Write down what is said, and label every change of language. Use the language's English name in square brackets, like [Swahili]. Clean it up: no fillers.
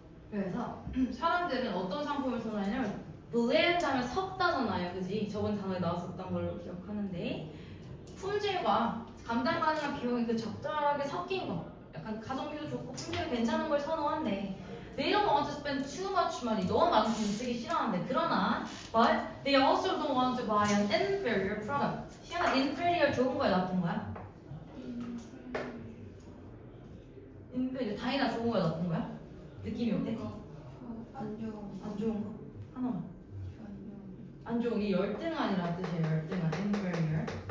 [Korean] 그래서 사람들은 어떤 상품을 선호하냐면 블렌드 하면 섞다잖아요, 그지? 저번 단어에 나왔었던 걸로 기억하는데 품질과 감당 가능한 비용이 그 적절하게 섞인 거, 약간 가성비도 좋고 품질이 괜찮은 걸 선호한대. [English] They don't want to spend too much money. [Korean] 너무 많은 돈 쓰기 싫어하는데 그러나 [English] but they also don't want to buy an inferior product. [Korean] 희한한 inferior 좋은 거야 나쁜 거야? inferior 다이나 좋은 거야 나쁜 거야? 느낌이 어때? 안 좋은 안 좋은 거? 하나만. 안 좋은 게 열등한이라는 뜻이에요. 열등한 inferior.